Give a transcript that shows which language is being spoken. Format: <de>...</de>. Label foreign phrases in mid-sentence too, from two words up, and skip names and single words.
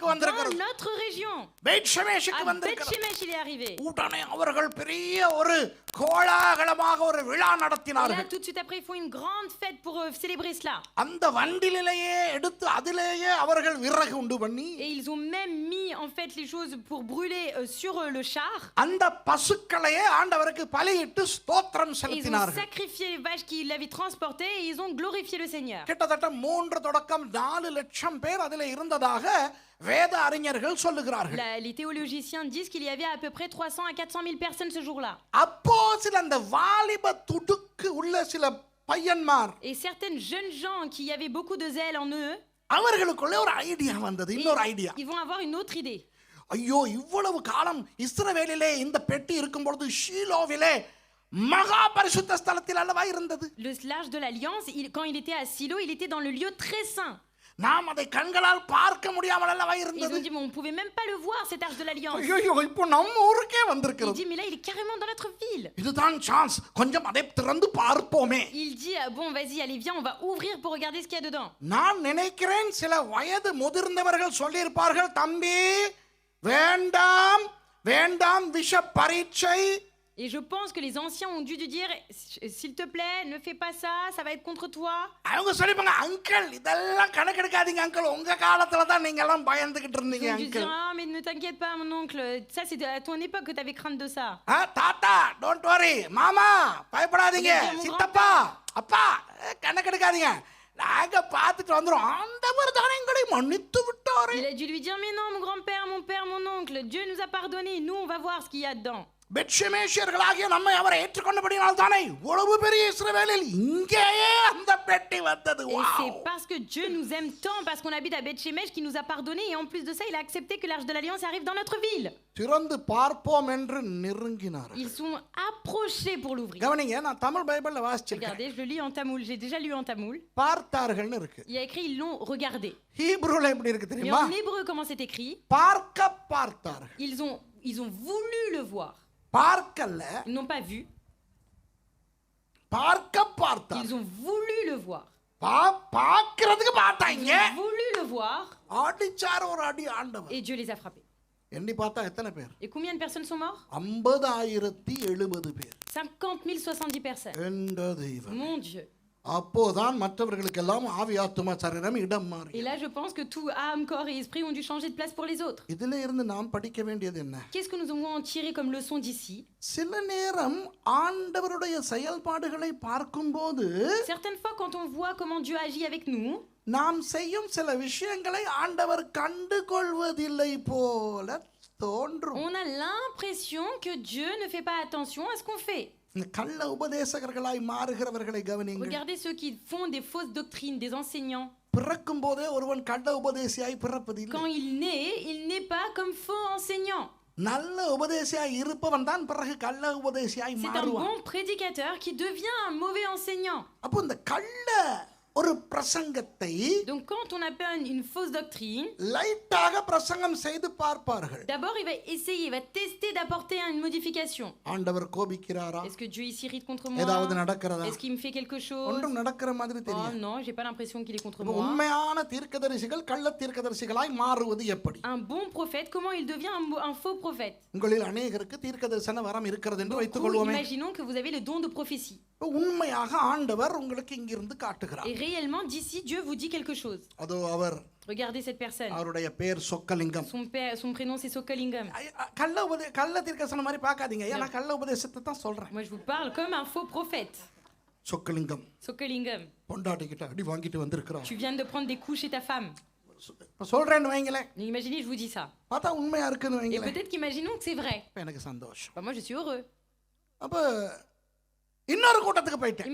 <fr>Dans</fr> <ta>வந்திருக்கிறது.</ta> <fr>notre région.</fr> <ta>பெத்ஷெமெஷுக்கு</ta> <fr>À</fr> <ta>வந்திருக்கிறது.</ta> <fr>Beth-Shemesh, il est arrivé.</fr> <ta>உடனே அவர்கள் பெரிய ஒரு கோலாகலமாக ஒரு விழா</ta> <fr>Et là,</fr> <ta>நடத்தினார்கள்.</ta> <fr>tout de suite après, ils font une grande fête pour célébrer cela.</fr> <ta>அந்த வண்டிலேயே எடுத்து அதிலேயே அவர்கள் விறகு உண்டு பண்ணி</ta> <fr>Et ils ont même mis en fait les choses pour brûler sur le char.</fr> <ta>அந்த பசுக்களையே ஆண்டவருக்கு பலியிட்டு ஸ்தோத்திரம்</ta> <fr>Et ils ont</fr> <ta>செலுத்தினார்கள்.</ta> <fr>sacrifié les vaches qui l'avaient transporté, et ils ont glorifié le Seigneur.</fr> <ta>கிட்டத்தட்ட 3 தொடக்கம் 4 லட்சம் பேர் அதிலே இருந்ததாக வேத அறிஞர்கள் சொல்லுகிறார்கள்.</ta> <fr>Les théologiens disent qu'il y avait à peu près 300 à 400 000 personnes ce jour-là.</fr> <ta>அப்போ சில அந்த வாலிப துடுக்கு உள்ள சில பையன்மார்,</ta> <fr>Et certaines jeunes gens qui avaient beaucoup de zèle en eux,</fr> <ta>அவர்களுக்குள்ள ஒரு ஐடியா வந்தது, இன்னொரு ஐடியா.</ta> <fr>ils vont avoir une autre idée.</fr> <ta>ஐயோ, இவ்வளவு காலம் இஸ்ரவேலிலே இந்த பெட்டி இருக்கும் பொழுது ஷீலோவிலே மகா பரிசுத்த ஸ்தலத்தில் அல்லவா இருந்தது.</ta> <fr>L'arche de l'alliance, quand il était à Silo, il était dans le lieu très saint.</fr> <ta>நாம் அதை கண்களால் பார்க்க முடியாமல் அல்லவா</ta> <fr>Ils</fr> <ta>இருந்தது.</ta> <fr>ont dit, mais on pouvait même pas le voir, cette arche de l'alliance.</fr> <ta>ஐயோ, இப்போ நம்ம ஊருக்கே</ta> <fr>Il</fr> <ta>வந்திருக்கிறது.</ta> <fr>dit, mais là, il est carrément dans notre ville.</fr> <ta>இதுதான் சான்ஸ், கொஞ்சம் அதை திறந்து பார்ப்போமே.</ta> <fr>Il dit, bon, vas-y, allez, viens, on va ouvrir pour regarder ce qu'il y a dedans.</fr> <ta>நான் நினைக்கிறேன் சில வயது முதிர்ந்தவர்கள் சொல்லியிருப்பார்கள், தம்பி வேண்டாம் வேண்டாம் விஷ பரீட்சை,</ta> <fr>Et je pense que les anciens ont dû dire, s'il te plaît, ne fais pas ça, ça va être contre toi.</fr> <ta>அவங்க சொல்லிப்பாங்க, அங்கிள் இதெல்லாம் கணக்கெடுக்காதீங்க அங்கிள், உங்க காலத்துல தான் நீங்க எல்லாம் பயந்துகிட்டு இருந்தீங்க</ta> <fr>Ils ont dû</fr> <ta>அங்கிள்.</ta> <fr>dire, ah mais ne t'inquiète pas mon oncle, ça c'est à ton époque que t'avais crainte de ça.</fr> <ta>தாத்தா</ta> <en>don't worry,</en> <ta>மாமா பயப்படாதீங்க, உங்க சித்தப்பா அப்பா கணக்கெடுக்காதீங்க, நாங்க பார்த்துட்டு வந்துரும், ஆண்டவர் தானே எங்களை மன்னித்து விட்டாரே.</ta> <fr>Il a dû lui dire, mais non mon grand-père, mon père, mon oncle, Dieu nous a pardonné, nous on va voir ce qu'il y a dedans.</fr> <ta>பெத்ஷெமேசியர்களாகிய நம்மை அவரை ஏற்றுக்கொண்டபடியால் தானே இவ்வளவு பெரிய இஸ்ரவேலில் இங்கேயே அந்த பெட்டி வந்தது.</ta> <fr>Et c'est parce que Dieu nous aime tant, parce qu'on habite à Beth-Shemesh, qu'il nous a pardonné, et en plus de ça, il a accepté que l'arche de l'Alliance arrive dans notre ville.</fr> <ta>திறந்து பார்ப்போம் என்று நெருங்கினார்.</ta> <fr>Ils sont approchés pour l'ouvrir.</fr> <ta>கவனிங்க, நான் தமிழ் பைபிள்ல வாசிச்சிருக்கேன்.</ta> <fr>Regardez, je le lis en tamoul, j'ai déjà lu en tamoul.</fr> <ta>பார்த்தார்கள்னு இருக்கு.</ta> <fr>Il y a écrit, ils l'ont regardé.</fr> <ta>ஹீப்ரூல எப்படி இருக்கு</ta> <fr>Mais</fr> <ta>தெரியுமா?</ta> <fr>en hébreu, comment c'est écrit?</fr> <ta>பார்த்தார்கள்.</ta> <fr>Ils ont voulu le voir.</fr> <ta>பார்க்கல,</ta> <fr>Ils n'ont pas vu,</fr> <ta>பார்த்தார்கள்.</ta> <fr>ils ont voulu le voir.</fr> <ta>பார்க்கிறதுக்கு</ta> <fr>Ils</fr> <ta>பார்த்தாங்க,</ta> <fr>ont voulu le voir,</fr> <ta>அடிச்சார் ஒரு அடி ஆண்டவர்.</ta> <fr>et Dieu les a frappés.</fr> <ta>எண்ணி பார்த்தா எத்தனை பேர்?</ta> <fr>Et combien de personnes sont mortes?</fr> <ta>50,070 பேர்.</ta> <fr>50 070 personnes.</fr> <ta>என்ற தெய்வம்.</ta> <fr>Mon Dieu.</fr> <ta>அப்போதான் மற்றவர்களுக்கெல்லாம் ஆவி ஆத்துமா சரீரம் இடம் மாறி.</ta> <fr>Et là, je pense que tout âme, corps et esprit ont dû changer de place pour les autres.</fr> <ta>இதுல இருந்து நாம் படிக்க வேண்டியது என்ன?</ta> <fr>Qu'est-ce que nous devons en tirer comme leçon d'ici?</fr> <ta>சில நேரம் ஆண்டவருடைய செயல்பாடுகளை பார்க்கும்போது</ta> <fr>Certaines fois, quand on voit comment Dieu agit avec nous,</fr> <ta>நாம் செய்யும் சில விஷயங்களை ஆண்டவர் கண்டுகொள்வதில்லை போல தோன்றும்.</ta> <fr>on a l'impression que Dieu ne fait pas attention à ce qu'on fait.</fr> <ta>இந்த கள்ள உபதேசகர்களாய் மாறுகிறவர்களை கவனியுங்கள்.</ta> <fr>Regardez ceux qui font des fausses doctrines, des enseignants.</fr> <ta>பிறக்கும் போதே ஒருவன் கள்ள உபதேசியாய் பிறப்பதில்லை.</ta> <fr>Quand il n'est pas comme faux enseignant.</fr> <ta>நல்ல உபதேசியாய் இருப்பவன் தான் பிறகு கள்ள உபதேசியாய்</ta> <fr>C'est un</fr> <ta>மாறுவான்.</ta> <fr>bon prédicateur qui devient un mauvais enseignant.</fr> <ta>அப்போ இந்த கள்ள ஒரு பிரசங்கத்தை</ta> <fr>Donc quand on appelle une fausse doctrine,</fr> <ta>லைட்டாக பிரசங்கம் செய்து பார்ப்பார்கள்.</ta> <fr>d'abord il va essayer, il va tester d'apporter une modification.</fr> <ta>ஆண்டவர் கோபிக்கிறாரா?</ta> <fr>Est-ce que Dieu ici irrite contre moi?</fr> <ta>ஏதாவது நடக்கிறதா?</ta> <fr>Est-ce qu'il me fait quelque chose?</fr> <ta>ஒன்றும் நடக்கிற மாதிரி</ta> <fr>Oh</fr> <ta>தெரியாது.</ta> <fr>non, j'ai pas l'impression qu'il est contre</fr> <ta>அப்போ</ta> <fr>moi.</fr> <ta>உண்மையான தீர்க்கதரிசிகள் கள்ள தீர்க்கதரிசிகளாய் மாறுவது எப்படி?</ta> <fr>Un bon prophète, comment il devient un faux prophète?</fr> <ta>உங்களில் அநேகருக்கு தீர்க்கதரிசன வரம் இருக்கிறது என்று வைத்துக்</ta> <fr>Ou</fr> <ta>கொள்வோமே.</ta> <fr>imaginons que vous avez le don de prophétie.</fr> <ta>உண்மையாக ஆண்டவர் உங்களுக்கு இங்கிருந்து காட்டுகிறார்.</ta> <fr>Et réellement, d'ici, Dieu vous dit quelque chose.</fr> <ta>அதோ அவர்,</ta> <fr>Regardez cette personne.</fr> <ta>அவருடைய பேர் சொக்கலிங்கம்.</ta> <fr>Son prénom, c'est Sokolingam.</fr> <ta>கள்ள தீர்க்கதரிசன மாதிரி பார்க்காதீங்க, ஏன்னா கள்ள உபதேசத்தை தான் சொல்றேன்.</ta> <fr>Moi, je vous parle comme un faux prophète.</fr> <ta>சொக்கலிங்கம்</ta> <fr>Sokolingam,</fr> <ta>பொண்டாட்டிக்கிட்ட அடி வாங்கிட்டு வந்திருக்கிறான்.</ta> <fr>tu viens de prendre des coups chez ta femme.</fr> <ta>சொல்றேன்னு வைங்களேன்,</ta> <fr>Imaginez, je vous dis ça.</fr> <ta>பார்த்தா உண்மையா இருக்குன்னு</ta> <fr>Et</fr> <ta>வைங்களேன்,</ta> <fr>peut-être qu'imaginons que c'est vrai.</fr> <ta>எனக்கு சந்தோஷம்.</ta> <fr>Moi, je suis heureux.</fr> <ta>அப்ப இன்னொரு கூட்டத்துக்கு போயிட்டேன்.</ta>